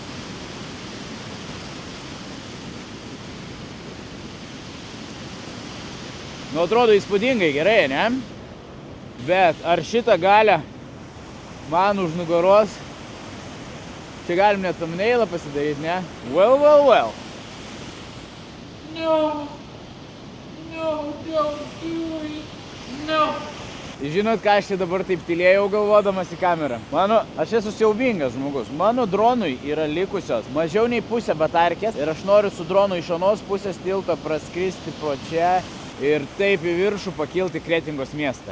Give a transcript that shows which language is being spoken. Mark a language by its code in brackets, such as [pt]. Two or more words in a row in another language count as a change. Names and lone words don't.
[lt] Nu, atrodo įspūdingai gerai, ne? Bet ar šitą galę man už nugaros, čia galim net thumbnailą pasidaryti, ne? [en] Well. No, don't do it, no. [lt] Žinot, ką aš čia dabar taip tylėjau galvodamas į kamerą? Aš esu siaubingas žmogus. Mano dronui yra likusios mažiau nei pusę batarkės ir aš noriu su dronu iš anos pusės tilto praskristi pro čia ir taip į viršų pakilti Kretingos miestą.